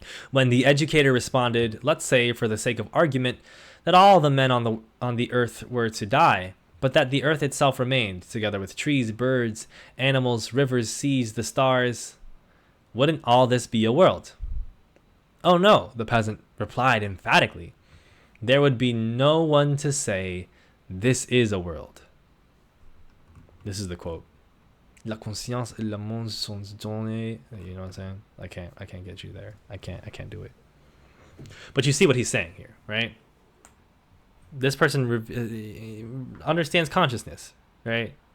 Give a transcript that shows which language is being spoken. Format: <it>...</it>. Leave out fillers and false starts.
<en>When the educator responded, let's say for the sake of argument, that all the men on the earth were to die, but that the earth itself remained, together with trees, birds, animals, rivers, seas, the stars, wouldn't all this be a world? Oh no, the peasant replied emphatically. There would be no one to say, this is a world. This is the quote.</en> <fr>La conscience et le monde sont donnés.</fr> <en>You know what I'm saying? I can't get you there. I can't do it. But you see what he's saying here, right? This person understands consciousness, right?</en>